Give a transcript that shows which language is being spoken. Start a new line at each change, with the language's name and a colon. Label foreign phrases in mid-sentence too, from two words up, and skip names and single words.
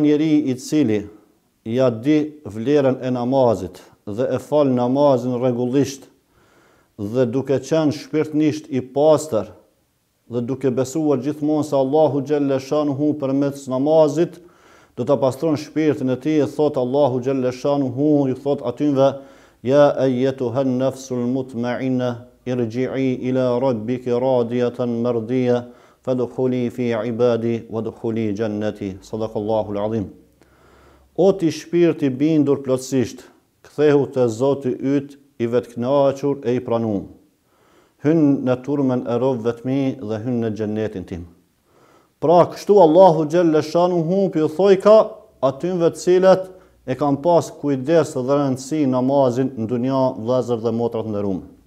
Albanian: njeri i cili ja di vlerën e namazit dhe e fal namazin rregullisht dhe duke qenë shpirtnisht i pastër dhe duke besuar gjithmonë se Allahu
Arabic: جل شأنه
Albanian: përmes namazit do ta pastron shpirtin e tij, thot Allahu xhelle shanuhu, i thot atyve:
Arabic: يا أيتها النفس المطمئنة ارجعي إلى ربك راضية مرضية فادخلي في عبادي وادخلي جنتي. صدق الله العظيم.
Albanian: O ti shpirti bindur plotësisht, kthehu te Zoti yt i vetkënaqur e i pranuar. Hyn në turmën e robëve të mi dhe hyn në xhennetin tim. Pra kështu Allahu
Arabic: جل شأنه
Albanian: pi thoi ka atyve të cilët e kam pas kujdes dhe rëndësi namazin në dunja, vëllezër dhe motra të nderuar.